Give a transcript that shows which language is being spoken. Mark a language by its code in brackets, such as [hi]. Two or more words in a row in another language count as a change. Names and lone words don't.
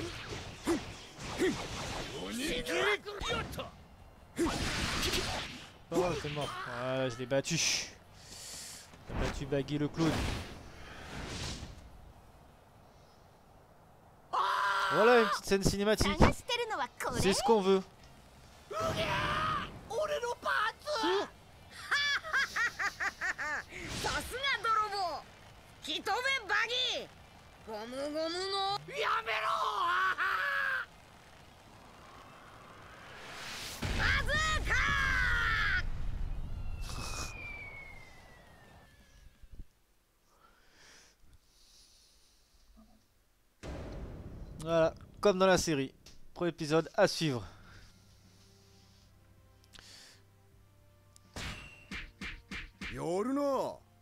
[fr] Oh t'es mort. Voilà je l'ai battu. J'ai battu Baggy le clown. Voilà une petite scène cinématique. [ja] 探してるのはこれ。 [fr] C'est ce qu'on veut. [ja] 俺のパーツ。さすが泥棒。ひとめバギー。ゴムゴムの。やめろ。バズーカ。 [fr] Voilà, comme dans la série. Premier épisode à suivre. Yoruna.